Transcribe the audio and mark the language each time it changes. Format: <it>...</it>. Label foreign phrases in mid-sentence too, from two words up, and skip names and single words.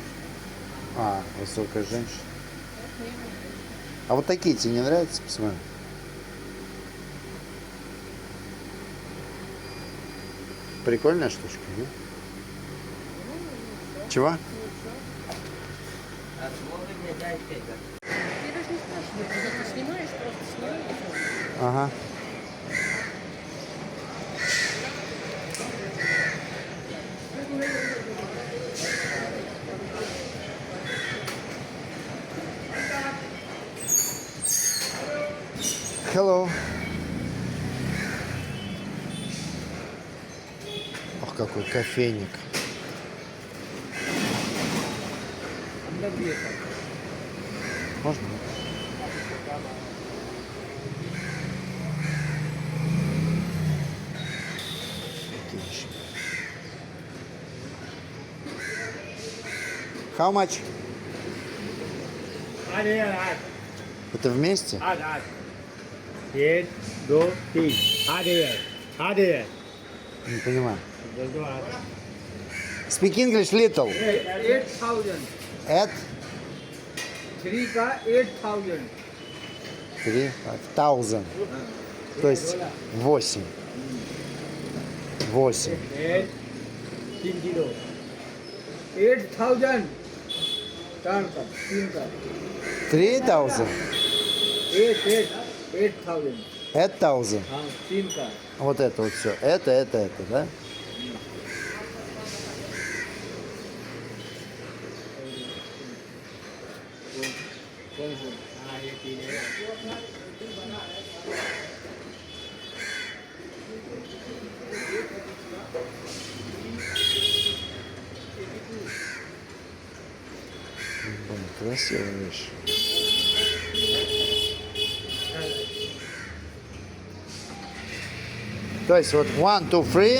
<ru>А, высокая женщина. А вот такие тебе не нравятся? Посмотри. Прикольная штучка, да? Чего?</ru> <hi>अब वो भी भेजा इसके</hi> <ru>Я даже не спрашиваю, когда ты снимаешь, просто снимай и всё. Ага. Hello. Ох, какой кофейник. Можно? Такие вещи.</ru> <en>How much?</en> <ru>Это вместе?</ru> <hi>एक दो तीन आधे</hi> <ru>Не понимаю.</ru> <en>Speak English little. 8,000 At</en> <hi>3 का 8,000 3,000.</hi> <ru>То есть 8. 8.</ru> <hi>3 किलो 8,000 3 का 3,000? 8,000 8,000. हाँ 3 का</hi> <ru>Вот это вот все. Это, да?</ru> <hi>कौन सा हाँ ये 3 है</hi> <ru>Блин, красивая вещь. То есть вот 1, 2, 3,</ru>